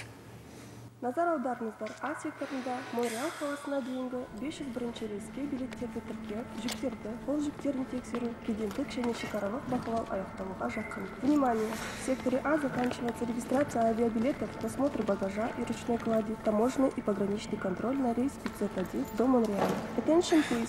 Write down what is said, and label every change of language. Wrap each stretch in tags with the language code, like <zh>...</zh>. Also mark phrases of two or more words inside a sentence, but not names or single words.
<kk>Назар аударыңыздар, А секторында Монреаль қаласына дейінгі 501 рейске билеттерді тіркеу, жүктерді, ол жүктерін тексеру, кедендік және шекаралық бақылау аяқталуға жақын.</kk> <ru>Внимание! В секторе А заканчивается регистрация авиабилетов, досмотр багажа и ручной клади, таможенный и пограничный контроль на рейс 501 до Монреаля.</ru> <en>Attention please!</en>